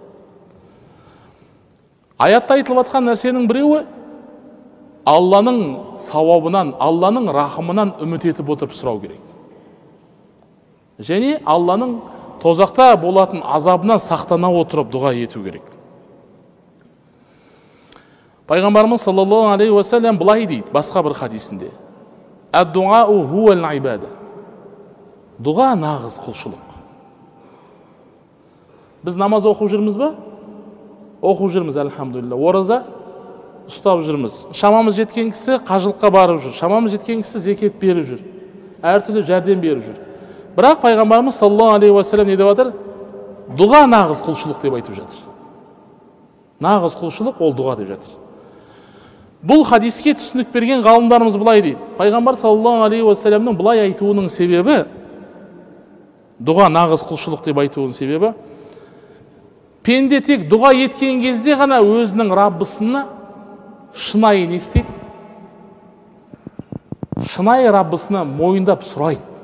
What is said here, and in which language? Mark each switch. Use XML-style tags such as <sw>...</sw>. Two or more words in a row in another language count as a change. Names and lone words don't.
<kk>Аятта айтылып жатқан нәрсенің біреуі Алланың сауабынан, Алланың рахымынан үміт етіп отырып сұрау керек. Және Алланың тозақта болатын азабынан сақтана отырып дұға ету керек. Пайғамбарымыз</kk> <ar>صلى الله عليه وسلم</ar> <kk>былай дейді басқа бір хадисінде:</kk> <ar>"الدعاء هو العبادة."</ar> <kk>Дұға нағыз құлшылық. Біз намаз оқып жүрміз ба? Оқып жүрміз, әлхамдулилла. Ораза ұстап жүрміз. Шамамыз жеткен кісі қажылыққа барып жүр. Шамамыз жеткен кісі зекет беріп жүр. Әртүрлі жәрдем беріп жүр. Бірақ пайғамбарымыз</kk> <ar>صلى الله عليه وسلم</ar> <kk>не деп жатыр? Дұға нағыз құлшылық деп айтып жатыр. Нағыз құлшылық ол дұға деп жатыр. Бұл хадиске түсінік берген ғалымдарымыз былай дейді: пайғамбар</kk> <ar>صلى الله عليه وسلم</ar> <kk>былай айтуының себебі, дұға нағыз құлшылық деп айтуының себебі, пенде тек дұға еткен кезде ғана өзінің Раббысына шынайы не істейді? Шынайы Раббысына мойындап сұрайды.</kk>